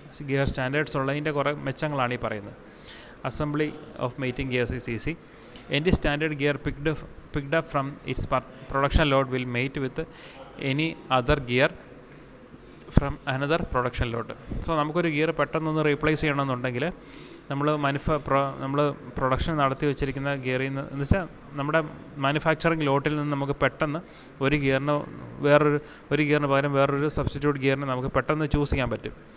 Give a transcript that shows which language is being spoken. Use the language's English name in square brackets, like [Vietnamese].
[Malayalam] Gear standards ഉള്ളതിൻ്റെ കുറേ മെച്ചങ്ങളാണ് ഈ പറയുന്നത്. [English] Assembly of mating gears is easy. Any standard gear picked up from its production load will mate with any other gear from another production load. [Malayalam] So നമുക്കൊരു gear പെട്ടെന്നൊന്ന് replace ചെയ്യണമെന്നുണ്ടെങ്കിൽ നമ്മൾ production നടത്തി വെച്ചിരിക്കുന്ന ഗിയറിൽ നിന്ന് എന്ന് വെച്ചാൽ നമ്മുടെ മാനുഫാക്ചറിങ് ലോട്ടിൽ നിന്ന് നമുക്ക് പെട്ടെന്ന് ഒരു ഗിയറിന് പകരം വേറൊരു സബ്സ്റ്റിറ്റ്യൂട്ട് ഗിയറിന് നമുക്ക് പെട്ടെന്ന് ചൂസ് ചെയ്യാൻ പറ്റും.